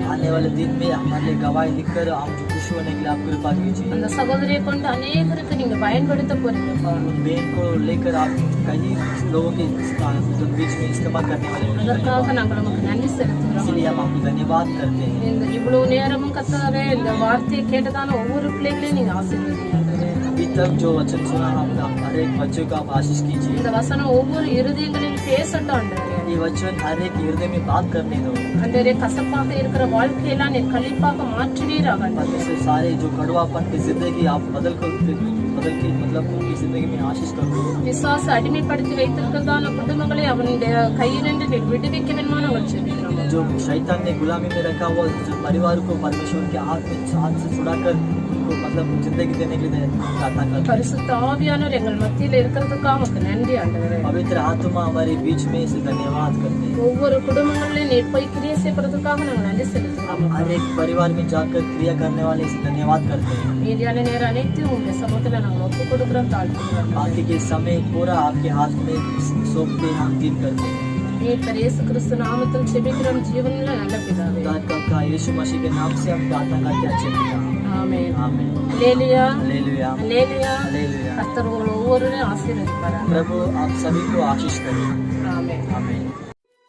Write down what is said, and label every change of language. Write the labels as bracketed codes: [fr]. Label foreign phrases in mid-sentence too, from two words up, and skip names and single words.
[hi] आने वाले दिन में हमारे लिए गवाही लिखकर हम खुश होने के लिए आप कृपा कीजिए। [ta] அந்த சகோதரியை கொண்டு அநேகருக்கு நீங்க பயன்படுத்த போறீங்கப்பா. [hi] उन बहन को लेकर आप कई लोगों के बीच में इस्तेमाल करने वाले हैं। [ta] அதற்காக நாங்கள் உமக்கு நன்றி செலுத்துகிறோம். [hi] इसलिए हम आपको धन्यवाद करते हैं। [ta] இந்த இவ்வளவு நேரமும் கர்த்தாவே, இந்த வார்த்தையை கேட்டதான ஒவ்வொரு பிள்ளைகளையும் நீங்க ஆசீர்வதிங்க ஆண்டவரே. [hi] अभी तक जो वचन सुना हमने हर एक बच्चे को आप आशीष कीजिए। [ta] இந்த वचனம் ஒவ்வொரு இருதயங்களில் பேசட்டும் ஆண்டவரே. [hi] ये वचन हर एक हृदय में बात करने दो। [ta] ஆண்டவரே, கசப்பாக இருக்கிற வாழ்க்கையெல்லாம் நீர் கழிப்பாக மாற்றுவீராக ஆண்டவரே. [hi] परमेश्वर सारे जो कड़वापन की जिंदगी आप बदल के मतलब उनकी जिंदगी में आशीष कर दो। [ta] பிசாசு அடிமைப்படுத்தி வைத்திருக்கிறதான குடும்பங்களை அவனுடைய கையிலிருந்து நீர் விடுவிக்க வேண்டுமா நாங்கள் ஜெபிக்கிறோம். [hi] जो शैतान ने गुलामी में रखा हुआ जो परिवार को परमेश्वर के हाथ से छुड़ाकर उनको मतलब जिंदगी देने के लिए प्रार्थना करते हैं। [ta] பரிசுத்த ஆவியானவர் எங்கள் மத்தியில இருக்கிறதுக்காக உமக்கு நன்றி ஆண்டவரே. [hi] पवित्र आत्मा हमारे बीच में इसे धन्यवाद करते हैं। [ta] ஒவ்வொரு குடும்பங்களிலும் நீர் போய் கிரியை செய்வதற்காக நாங்கள் நன்றி செலுத்துகிறோம். [hi] हर एक परिवार में जाकर क्रिया करने वाले इसे धन्यवाद करते हैं। [ta] மீதியான நேரம் அனைத்தையும் உங்களுடைய சமூகத்துல நாங்கள் ஒப்புக் கொடுக்கிறோம், தாழ்த்துகிறோம். [hi] बाकी के समय पूरा आपके हाथ में सौंपते हम दिन करते हैं। [ta] மீட்பர் இயேசு கிறிஸ்து நாமத்தில் ஜெபிக்கிறோம் ஜீவனுள்ள நல்ல பிதாவே. [hi] का यीशु मसीह के नाम से हम प्रार्थना करते हैं अच्छे पिता। [ta] ஆமென். [hi] आमीन। [ta] அல்லேலூயா. [hi] हालेलुया। [ta] அல்லேலூயா. [hi] हालेलुया। [ta] கர்த்தர் உங்களை ஒவ்வொருவரையும் ஆசீர்வதிப்பாராக. [hi] प्रभु आप सभी को आशीष करें। [ta] ஆமென். [hi] आमीन।